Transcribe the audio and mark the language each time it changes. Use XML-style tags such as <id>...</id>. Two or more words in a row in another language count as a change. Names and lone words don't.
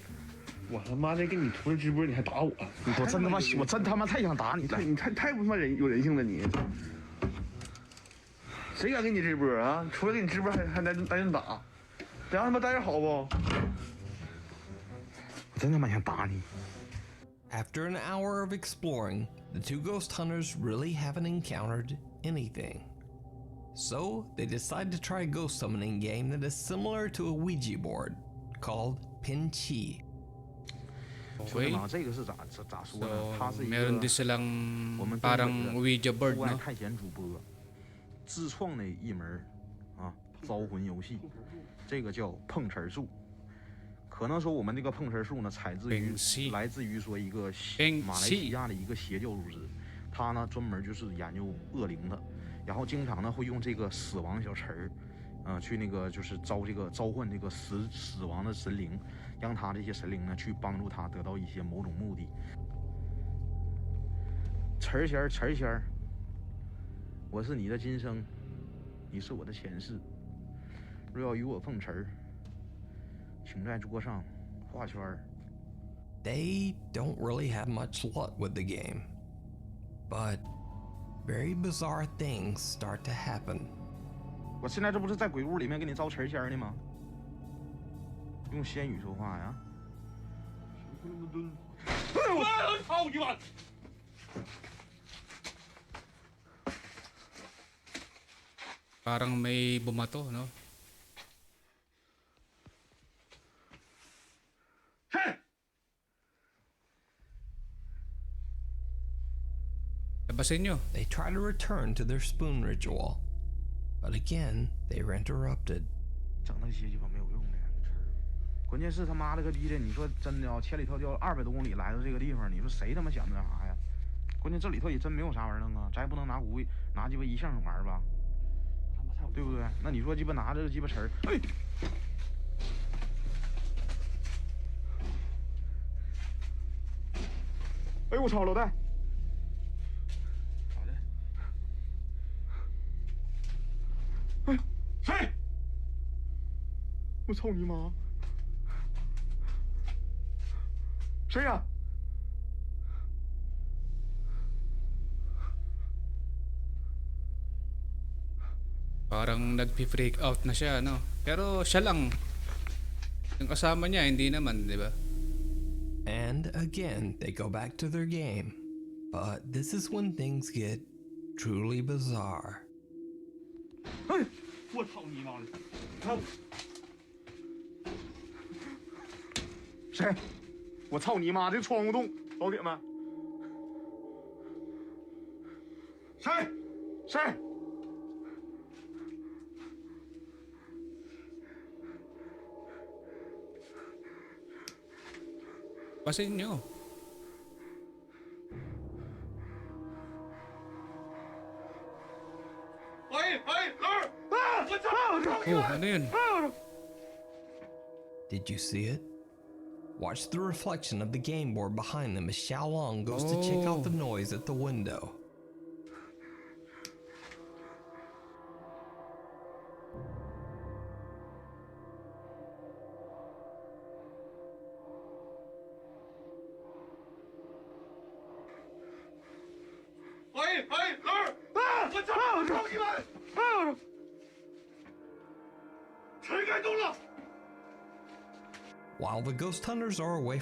<zh>我他妈的给你同时直播，你还打我？我真他妈，我真他妈太想打你了。你太不他妈有人性了你！谁敢给你直播啊？除了给你直播还来人打，这样他妈待着好不？我真他妈想打你。</zh> <en>After an hour of exploring, the two ghost hunters really haven't encountered anything. So they decide to try a ghost summoning game that is similar to a Ouija board called Pin Chi.</en> <zh>兄弟们，这个是咋说呢？它</zh> <en>So,</en> <zh>是一</zh> <tl>meron</tl> <zh>个</zh> <tl>din silang</tl> <zh>我们</zh> <tl>parang</tl> <en>Ouija board,</en> <zh>户外</zh> <tl>no?</tl> <zh>探险主播自创的一门啊招魂游戏，这个叫碰瓷术。可能说我们这个碰瓷术呢，来自于说一个马来西亚的一个邪教组织，他呢专门就是研究恶灵的，然后经常呢会用这个死亡小词儿，去那个就是召唤这个死亡的神灵，让他这些神灵呢去帮助他得到一些某种目的。词儿仙儿，我是你的今生，你是我的前世。若要与我碰瓷儿，请在桌上画圈儿。</zh> <en>They don't really have much luck with the game, but very bizarre things start to happen.</en> <zh>我现在这不是在鬼屋里面给你招词儿仙儿呢吗？用仙语说话呀！我操你妈！</zh> <tl>Parang may bumato, no? Labasin nyo.</tl> <en>They try to return to their spoon ritual, but again, they are interrupted.</en> <zh>整那些鸡巴没有用的，关键是他妈了个逼的！你说真的啊，千里迢迢200多公里来到这个地方，你说谁他妈想那啥呀？关键这里头也真没有啥玩意儿弄啊，咱也不能拿鸡巴一项玩吧，对不对？那你说鸡巴拿着鸡巴词儿，哎，哎我操，老戴，咋的？哎，谁？我操你妈！谁呀？</zh> <tl>Parang nag-freak out na siya, no? Pero siya lang. Yung kasama niya, hindi naman, di ba?</tl> <en>And And again, they go back to their game. But this is when things get truly bizarre.</en> <zh>哎，我操你妈的！看谁？我操你妈！这窗户洞，老铁们，谁？谁？</zh> <tl>Pasin nyo. Oh, ano yun?</tl> <en>Did you see it? Watch the reflection of the game board behind them as Xiaolong goes to check out the noise at the window. While the ghost hunters are away</en>